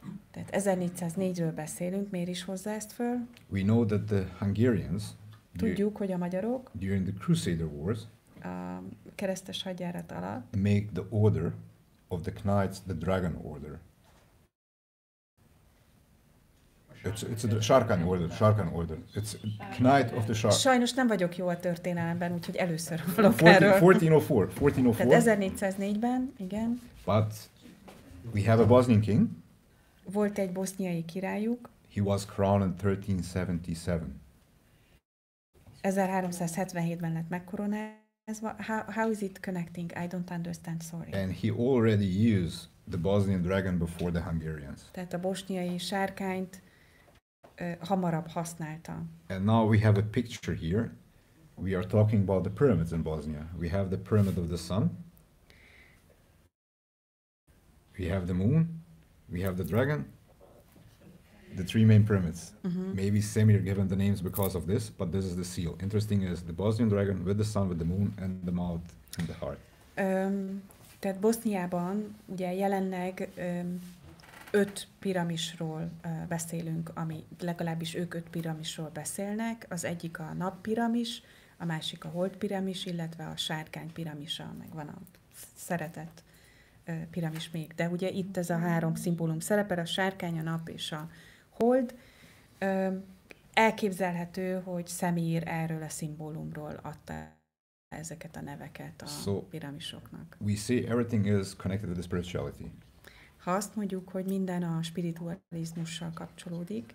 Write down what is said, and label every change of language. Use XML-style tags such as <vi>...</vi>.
<hu>Tehát 1404-ről beszélünk, miért is hozza ezt föl?</hu> <en>We know that the Hungarians,</en> <hu>tudjuk, hogy a magyarok</hu> <en>during the Crusader Wars,</en> <hu>a keresztes hadjárat alatt</hu> <en>make the order of the Knights the Dragon Order. It's a Sarkan order. It's Knight of the Shark.</en> <hu>Sajnos nem vagyok jó a történelemben, úgyhogy először hallok erről.</hu> <en>1404.</en> <hu>Tehát 1404-ben, igen.</hu> <en>But we have a Bosnian king.</en> <hu>Volt egy boszniai királyuk.</hu> <en>He was crowned in 1377.</en> <hu>1377-ben lett megkoronázva.</hu> <en>How is it connecting? I don't understand, sorry. And he already used the Bosnian dragon before the Hungarians.</en> <hu>Tehát a bosniai sárkányt hamarabb használta.</hu> <en>And now we have a picture here. We are talking about the pyramids in Bosnia. We have the pyramid of the sun. We have the moon. We have the dragon. The three main pyramids. Maybe Semir given the names because of this, but this is the seal. Interesting is the Bosnian dragon with the sun, with the moon, and the mouth and the heart.</en> <hu>Tehát Boszniában ugye jelenleg 5 piramisról beszélünk, ami legalábbis ők 5 piramisról beszélnek. Az egyik a nappiramis, a másik a holdpiramis, illetve a sárkány piramisa, meg van a szeretett piramis még. De ugye itt ez a 3 szimbólum szerepel, a sárkány, a nap és a hold. Elképzelhető, hogy Semir erről a szimbólumról adta ezeket a neveket a piramisoknak.</hu> <en>We say everything is connected with the spirituality.</en> <hu>Ha azt mondjuk, hogy minden a spiritualizmussal kapcsolódik.</hu>